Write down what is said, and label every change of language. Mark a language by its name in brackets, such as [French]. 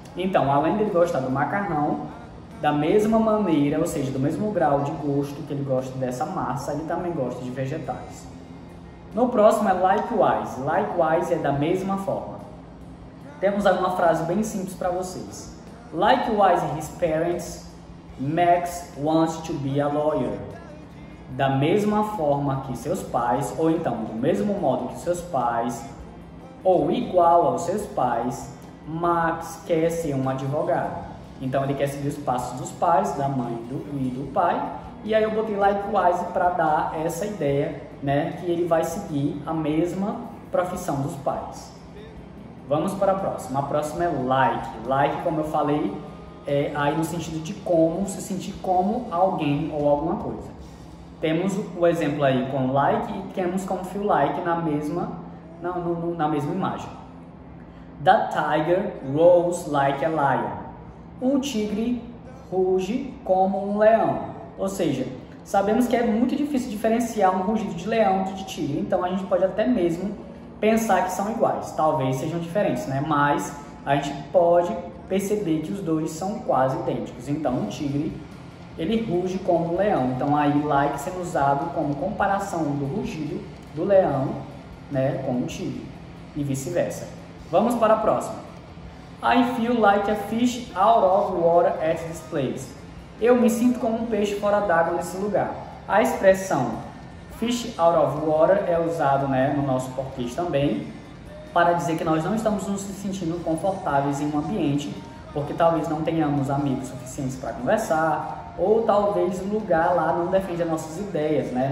[Portuguese] Então, além de ele gostar do macarrão, da mesma maneira, ou seja, do mesmo grau de gosto que ele gosta dessa massa, ele também gosta de vegetais. No próximo é likewise. Likewise é da mesma forma. Temos aí uma frase bem simples para vocês. [English] Likewise his parents, Max wants to be a lawyer. [Portuguese] Da mesma forma que seus pais, ou então do mesmo modo que seus pais, ou igual aos seus pais, Max quer ser um advogado. Então ele quer seguir os passos dos pais, da mãe e do pai. E aí eu botei likewise para dar essa ideia, né, que ele vai seguir a mesma profissão dos pais. Vamos para a próxima. A próxima é like. Like, como eu falei, é aí no sentido de como, se sentir como alguém ou alguma coisa. Temos o exemplo aí com like e temos como feel like na mesma imagem. [English] The tiger roars like a lion. [Portuguese] Um tigre ruge como um leão. Ou seja, sabemos que é muito difícil diferenciar um rugido de leão de tigre. Então a gente pode até mesmo pensar que são iguais. Talvez sejam diferentes, né? Mas a gente pode perceber que os dois são quase idênticos. Então um tigre, ele ruge como um leão. Então aí like sendo usado como comparação do rugido do leão, né, com o tigre e vice-versa. Vamos para a próxima. [English] I feel like a fish out of water at this place. [Portuguese] Eu me sinto como um peixe fora d'água nesse lugar. A expressão fish out of water é usado, né, no nosso português também, para dizer que nós não estamos nos sentindo confortáveis em um ambiente, porque talvez não tenhamos amigos suficientes para conversar, ou talvez o lugar lá não defende as nossas ideias, né?